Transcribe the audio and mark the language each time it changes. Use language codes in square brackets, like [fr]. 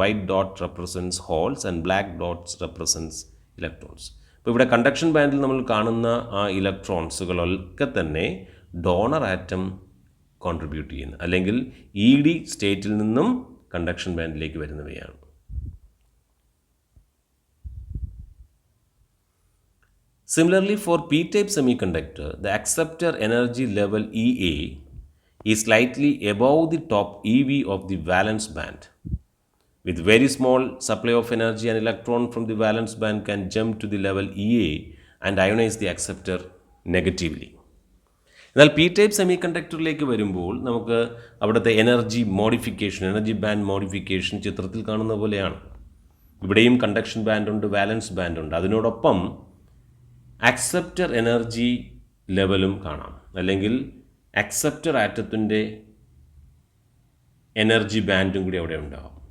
[en] White dot represents holes and black dots represents electrons. [ml] അപ്പോൾ ഇവിടെ conduction ബാൻഡിൽ നമ്മൾ കാണുന്ന ആ ഇലക്ട്രോൺസുകളൊക്കെ തന്നെ ഡോണർ ആറ്റം കോൺട്രിബ്യൂട്ട് ചെയ്യുന്ന അല്ലെങ്കിൽ ഇ ഡി സ്റ്റേറ്റിൽ നിന്നും conduction ബാൻഡിലേക്ക് വരുന്നവയാണ്. [en] Similarly, for p-type semiconductor, the acceptor energy level EA is slightly above the top EV of the valence band. With very small supply of energy, an electron from the valence band can jump to the level EA and ionize the acceptor negatively. [ml] എന്നാൽ P type semi കണ്ടക്ടറിലേക്ക് വരുമ്പോൾ നമുക്ക് അവിടുത്തെ energy band modification ചിത്രത്തിൽ കാണുന്ന പോലെയാണ്. ഇവിടെയും conduction ബാൻഡുണ്ട്, വാലൻസ് ബാൻഡുണ്ട്. അതിനോടൊപ്പം acceptor energy ലെവലും കാണാം, അല്ലെങ്കിൽ അക്സെപ്റ്റർ ആറ്റത്തിൻ്റെ എനർജി ബാൻഡും കൂടി അവിടെ ഉണ്ടാകും.